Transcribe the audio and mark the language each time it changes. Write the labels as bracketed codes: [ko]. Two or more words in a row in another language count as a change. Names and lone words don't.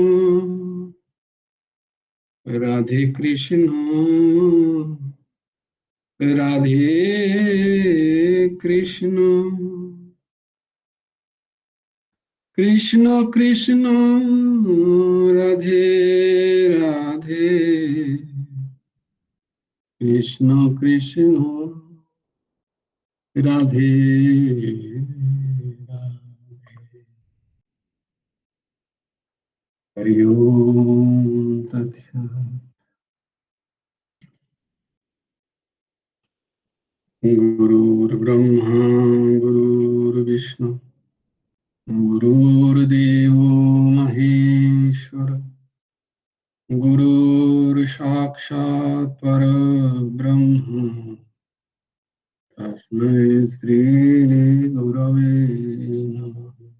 [bn] রাধে কৃষ্ণ, রাধে কৃষ্ণ, কৃষ্ণ কৃষ্ণ, রাধে রাধে, কৃষ্ণ কৃষ্ণ, রাধে রাধে। [sa] হরি ওম তৎসৎ। गुरुर्ब्रह्मा गुरुर्विष्णु गुरुर्देवो महेश्वर, गुरुर्साक्षात् परब्रह्म, तस्मै श्री गुरवे नमः।